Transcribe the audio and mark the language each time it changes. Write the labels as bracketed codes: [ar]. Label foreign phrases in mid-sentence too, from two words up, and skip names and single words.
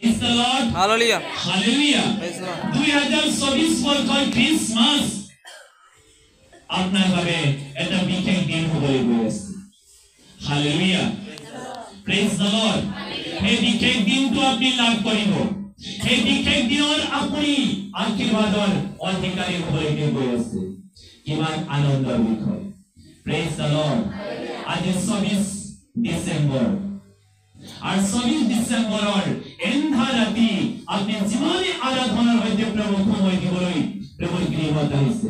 [en] the Lord. Hallelujah. Hallelujah. Praise the Lord. [bn] 2024 বছর ক্রিসমাস আপনার ভাবে এটা বিশেষ দিন হয়ে গেছে। [en] Hallelujah. Praise the Lord. [as] এই বিশেষ দিনটো আপনি লাভ কৰিব। এই বিশেষ দিনৰ আপুনি আশীৰ্বাদৰ অধিকাৰী হৈ গেছে। কিমান আনন্দৰ বিষয়। [en] Praise the Lord. [as] আজি 24 ডিসেম্বৰ আর 24 ডিসেম্বৰৰ এন্ধা ৰাতি আপনি যিমানে আৰাধনাৰ সৈতে প্ৰভুক সময় দিবলৈ প্ৰভুৰ গৃহত আহিছে।